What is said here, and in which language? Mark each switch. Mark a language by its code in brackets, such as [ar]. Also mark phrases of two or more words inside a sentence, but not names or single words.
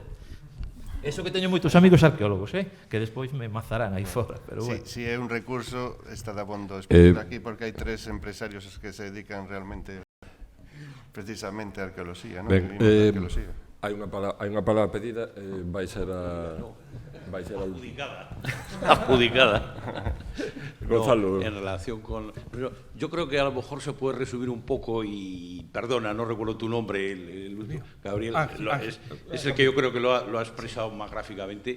[gl] Eso que teño moitos amigos arqueólogos, que despois me mazarán aí fora, pero bueno. Si é un recurso, está dabondo explicar aquí, porque hai 3 empresarios que se dedican realmente precisamente a arqueoloxía, non? Hai unha palabra pedida, vai ser a adjudicada. Gonzalo. En relación con... [es] Pero yo creo que a lo mejor se puede resumir un poco y... Perdona, no recuerdo tu nombre, el último. Gabriel, es el que yo creo que lo ha expresado más gráficamente.